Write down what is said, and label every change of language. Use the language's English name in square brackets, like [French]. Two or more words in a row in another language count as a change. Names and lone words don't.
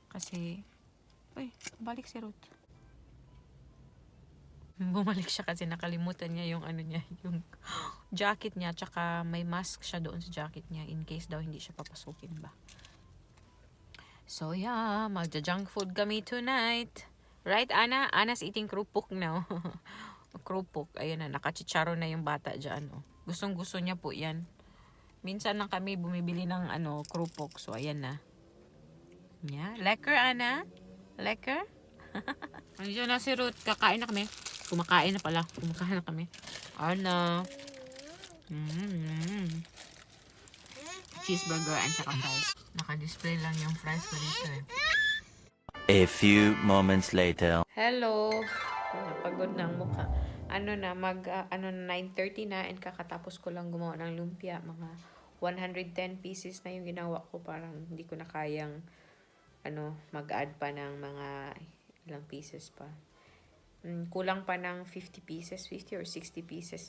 [Filipino] Kasi, balik si Ruth. Bumalik siya kasi nakalimutan niya yung yung jacket niya, tsaka may mask siya doon sa jacket niya [English] in case [Filipino] daw hindi siya papasukin ba. [English] So yeah, [Filipino] magja- [English] junk food [Filipino] kami tonight. [English] Right, Ana? Ana's eating krupuk now. Krupuk. [Filipino] Ayun na, nakachicharo na yung bata dyan. Oh. Gustong-gusto niya po yan. Minsan lang kami bumibili ng krupok. So, ayan na. [Dutch] Yeah. Lekker, Ana? Lekker? [Filipino] Andiyan na si Ruth. Kakain na kami. Kumakain na pala. Kumakain na kami. Ana. [English] Cheeseburger and saka fries. [Filipino] Naka-display lang yung fries ko dito eh. [English] A few moments later. Hello. [Filipino] Napagod na ang mukha. 9:30 na and kakatapos ko lang gumawa ng lumpia. Mga 110 pieces na yung ginawa ko. Parang hindi ko na kayang mag-add pa ng mga ilang pieces pa. Kulang pa ng [English] 50 pieces, 50 or 60 pieces.